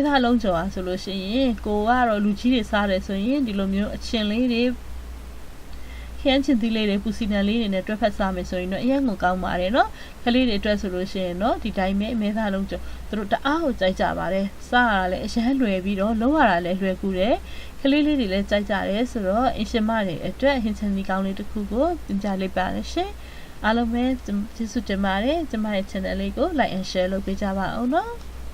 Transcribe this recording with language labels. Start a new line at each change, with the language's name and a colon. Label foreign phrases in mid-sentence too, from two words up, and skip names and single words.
Burmese: သားလုံးကြော်အားဆိုလို့ရှိရင်ကိုကတော့လူကြီးတွေစားတယ်ဆိုရင်ဒီလိုမျိုးအချင်းလေးတွေခင်းချင်သီးလေးတွေပူစီနံလေးတွေနဲ့တွဲဖက်စားမယ်ဆိုရင်တော့အရင်ကကောင်းပါတယ်เนาะကလေးတွေအတွက်ဆိုလို့ရှိရင်တော့ဒီတိုင်းပဲအမဲသားလုံးကြော်သူတို့တအားကိုကြိုက်ကြပါတယ်စားရတာလည်းအရင်လွယ်ပြီးတော့လုံးရတာလည်းလွယ်ကူတယ်ကလေးလေးတွေလည်းကြိုက်ကြတယ်ဆိုတော့အင်ရှင်မတွေအတွက်ဟင်းချန်ဒီကောင်းလေးတစ်ခုကိုသင်ကြားလိုက်ပါရရှင်အားလုံးပဲကျေးဇူးတင်ပါတယ်ကျမရဲ့ channel လေးကို
English: like and share
Burmese: လုပ်ပေးကြပါအောင်နော်